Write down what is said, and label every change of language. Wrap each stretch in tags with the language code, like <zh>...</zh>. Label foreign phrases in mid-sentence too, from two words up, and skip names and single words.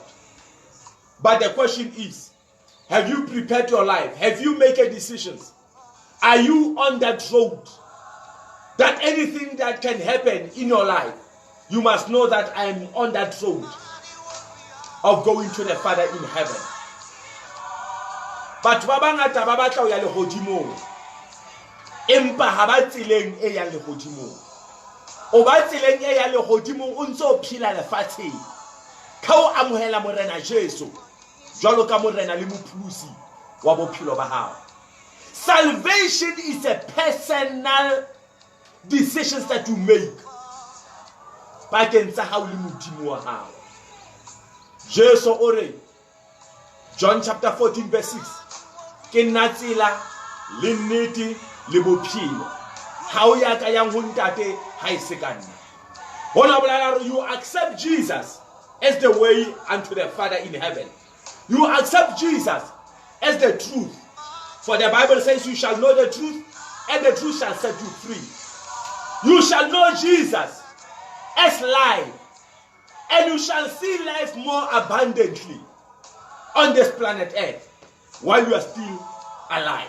<en>But the question is, have you prepared your life? Have you made a decision? Are you on that road? That anything that can happen in your life, you must know that I am on that road of going to the Father in heaven.</en> <st>But babangata ba batla o ya lehodimong. Empa ha ba tseleng e ya lehodimong. O ba tseleng e ya lehodimong o ntse o phela lefatsheng. Ka o amohela morena Jesu. Jwalo ka morena le mophulusi wa bophelo ba hao.</st> <en>Salvation is a personal decisions that you make.</en> <st>Bakeng tsa hao le modimo wa hao. Jesu o re, John</st> <en>chapter 14 verse 6.</en> <st>Ke nna tsela le nnete le bophelo. Ha o ya ka yang ho ntate ha e se ka nna. Bona bolela</st> <en>you accept Jesus as the way unto the Father in heaven. You accept Jesus as the truth. For the Bible says you shall know the truth and the truth shall set you free. You shall know Jesus as life and you shall see life more abundantly on this planet Earth while you are still alive.</en>